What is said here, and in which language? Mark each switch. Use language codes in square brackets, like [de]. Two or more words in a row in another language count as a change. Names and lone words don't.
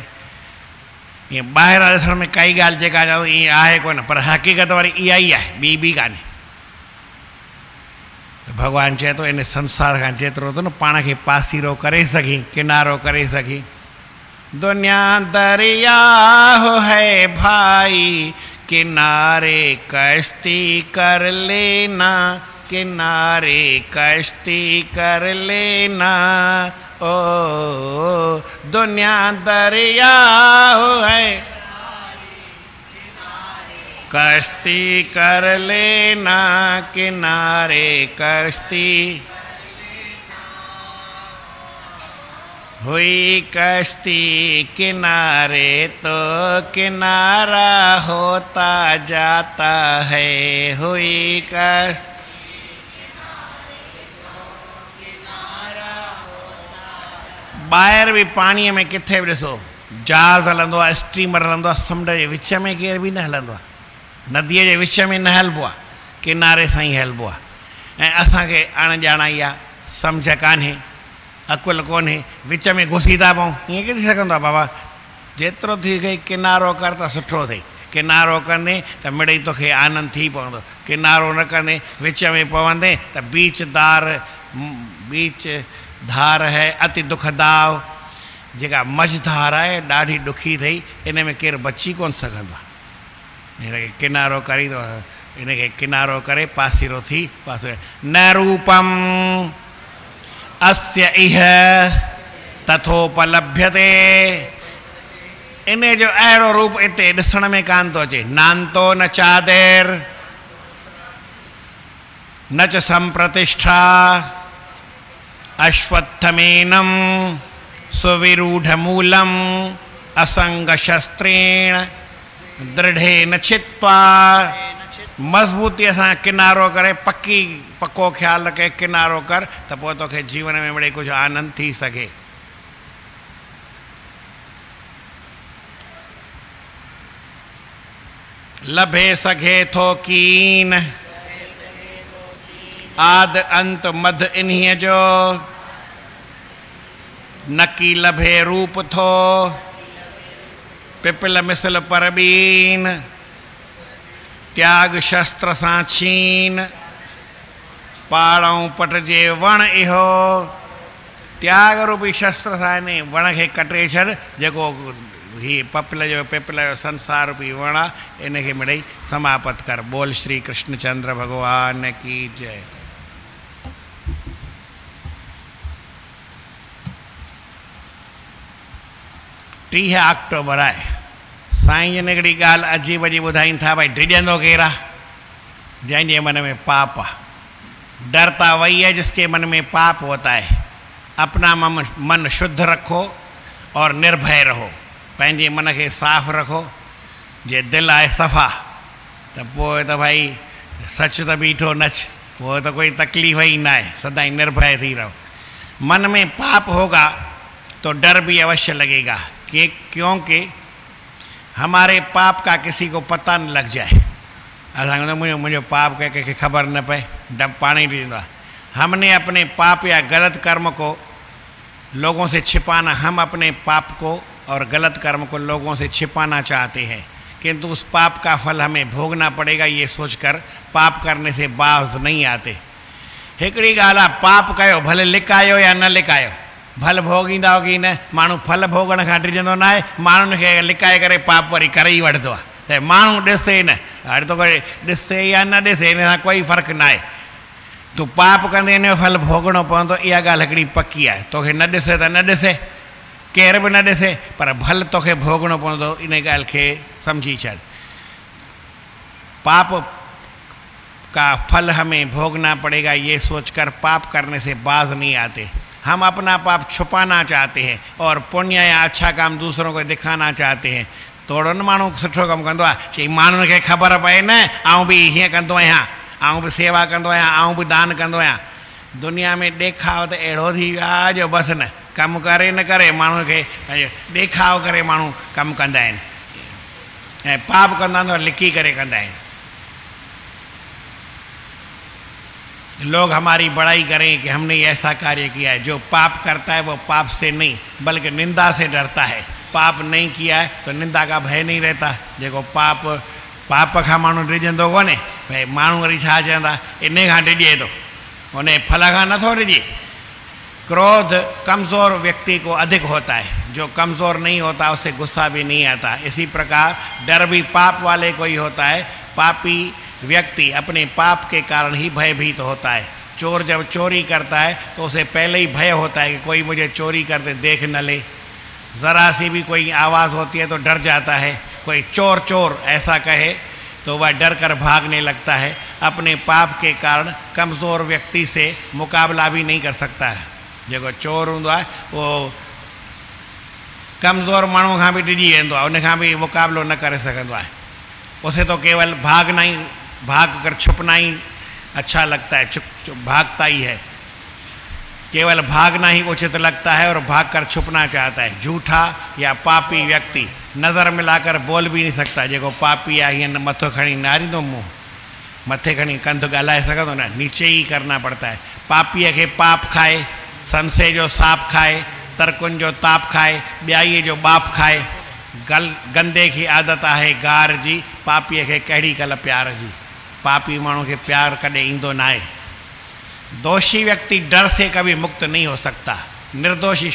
[sd] ईअं ॿाहिरां ॾिसण में काई ॻाल्हि जेका चवंदो ईअं आहे कोन, पर हक़ीक़त वरी इहा ई आहे, ॿी कान्हे। भॻवानु चए थो इन संसार खां जेतिरो थो न पाण खे पासीरो करे सघी, किनारो करे सघी। [hi] दुनिया दरिया है भाई, किनारे कश्ती कर लेना, किनारे कश्ती कर लेना। ओ दुनिया दरिया है, कश्ती कर लेना, किनारे कश्ती। हुई कश्ती किनारे तो किनारा होता जाता है। [sd] हुई कश्ती ॿाहिरि बि पाणीअ में किथे बि ॾिसो, जहाज़ हलंदो आहे, स्टीमर हलंदो आहे, समुंड जे विच में केर बि न हलंदो आहे, नदीअ जे विच में न हलिबो आहे, किनारे सां ई हलिबो आहे। ऐं असांखे अणॼाणाई आहे, सम्झ कान्हे, अकुलु कोन्हे, विच में घुसी था पऊं। ईअं किथे सघंदो आहे बाबा? जेतिरो थी करे किनारो कर त सुठो थिए। किनारो कंदे त मिड़ई तोखे आनंद थी पवंदो, किनारो न कंदे विच में पवंदे त [hi] बीच धार है अति दुखदाव। [sd] जेका मझधार आहे ॾाढी ॾुखी अथई, इन में केरु बची कोन सघंदो आहे। हिनखे किनारो करी थो, हिनखे किनारो करे पासीरो थी पासीरो। [sa] न रूपम अस्य इह तथोपलभ्यते, [sd] इन जो अहिड़ो रूप हिते ॾिसण में कान थो अचे। [sa] नान्तो न चादेर न च संप्रतिष्ठा, अश्वत्थमेनम सुविरूढ़मूलम असंग शस्त्रेण दृढ़ेन छित्वा। [sd] मज़बूतीअ सां किनारो करे, पक्को ख़्यालु रखे, किनारो कर त पोइ तोखे जीवन में मिड़े कुझु आनंद थी सघे। लभे सघे थो कीन आद अंत मध इन्हीअ जो, नकी लभे रूप थो पिपल मिसल परबीन। त्याग शस्त्र सां छीन, पाड़ऊं पट जे वण इहो। त्याग रूपी शस्त्र सां हिन वण खे कटे छॾ, जेको ही पिपल जो संसार रूपी वण आहे, इनखे मिड़ई समाप्त कर। [hi] बोल श्री कृष्णचंद्र भगवान की जय। [sd] 30 अक्टूबर आहे। साईं जन हिकिड़ी ॻाल्हि अजीब जी ॿुधाइनि था, भई डिॼंदो केरु आहे? जंहिंजे मन में पाप आहे। [hi] डरता वही है जिसके मन में पाप होता है। अपना मन शुद्ध रखो और निर्भय रहो। [sd] पंहिंजे मन खे साफ़ रखो। जे दिलि आहे सफ़ा त पोइ त भाई सच त बीठो नच, पोइ त कोई तकलीफ़ ही न आहे, सदाई निर्भय थी रहो। [hi] मन में पाप होगा तो डर भी अवश्य लगेगा, क्योंकि हमारे पाप का किसी को पता न लग जाए। [sd] असांखे मुंहिंजो पाप कंहिंखे ख़बर न पए, डब पाणी ॾींदो आहे। [hi] हमने अपने पाप या गलत कर्म को लोगों से छिपाना, हम अपने पाप को और गलत कर्म को लोगों से छिपाना चाहते हैं, किंतु उस पाप का फल हमें भोगना पड़ेगा, ये सोचकर पाप करने से बाज नहीं आते। [sd] हिकिड़ी ॻाल्हि आहे, पाप कयो भले लिकायो या न लिकायो, फल भोगींदा हो की न माण्हू फल भोगण खां डिॼंदो न आहे माण्हुनि खे लिकाए करे पाप वरी करे ई वठंदो आहे त माण्हू ॾिसे न हाणे तोखे ॾिसे या न ॾिसे हिन सां कोई फ़र्क़ु न आहे तूं पाप कंदे हिन जो फल भोगणो पवंदो इहा ॻाल्हि हिकिड़ी पकी आहे तोखे न ॾिसे त न ॾिसे केर बि न ॾिसे पर फल तोखे भोगणो पवंदो इन ॻाल्हि खे सम्झी छॾ [hi] पाप का फल हमें भोगना पड़ेगा ये सोचकर पाप करने से बाज नहीं आते हम अपना पाप छुपाना चाहते हैं और पुण्य या अच्छा काम दूसरों को दिखाना चाहते हैं [sd] थोरो न माण्हू सुठो कमु कंदो आहे चई माण्हुनि खे ख़बर पए न आउं बि हीअं कंदो आहियां आउं बि सेवा कंदो आहियां आउं बि दान कंदो आहियां दुनिया में ॾेखाव त अहिड़ो थी वियो आहे जो बसि न कमु करे न करे माण्हू खे ॾेखाव करे माण्हू कमु कंदा आहिनि ऐं पाप कंदा आहिनि लिकी करे कंदा आहिनि [hi] लोग हमारी बड़ाई करें कि हमने ऐसा कार्य किया है जो पाप करता है वो पाप से नहीं बल्कि निंदा से डरता है पाप नहीं किया है तो निंदा का भय नहीं रहता [sd] जेको पाप खां माण्हू डिॼंदो कोन्हे भई माण्हू वरी छा चवंदा इन खां डिॼे थो उन फल खां नथो डिॼे [hi] क्रोध कमज़ोर व्यक्ति को अधिक होता है जो कमज़ोर नहीं होता उससे गुस्सा भी नहीं आता इसी प्रकार डर भी पाप वाले को ही होता है पापी व्यक्ति अपने पाप के कारण ही भयभीत होता है चोर जब चोरी करता है तो उसे पहले ही भय होता है कि कोई मुझे चोरी करते देख न ले ज़रा सी भी कोई आवाज़ होती है तो डर जाता है कोई चोर चोर ऐसा कहे तो वह डर कर भागने लगता है अपने पाप के कारण कमज़ोर व्यक्ति से मुकाबला भी नहीं कर सकता है [sd] जो चोर होंदो आहे वो कमज़ोर माण्हू खां बि डिॼी वेंदो आहे उन खां बि मुकाबलो न करे सघंदो आहे [hi] उसे तो केवल भाग कर छुपना ही अच्छा लगता है चुप भागता ही है केवल भागना ही उचित लगता है और भाग कर छुपना चाहता है झूठा या पापी व्यक्ति नज़र मिलाकर बोल भी नहीं [sd] सकता जो पापी आहे हीअं मथो खणी नारींदो मुंहुं मथे खणी कंध ॻाल्हाए सघंदो न [hi] नीचे ही करना पड़ता है [sd] पापीअ खे पाप खाए संसे जो साप खाए तरकुन जो ताप खाए ॿियाईअ जो बाप खाए [hi] गंदे की [sd] आदत आहे गार जी पापीअ खे कहिड़ी कल प्यार जी पापी माण्हू खे प्यार कॾहिं ईंदो न आहे [hi] दोषी व्यक्ति डर से कभी मुक्त नहीं हो सकता निर्दोषी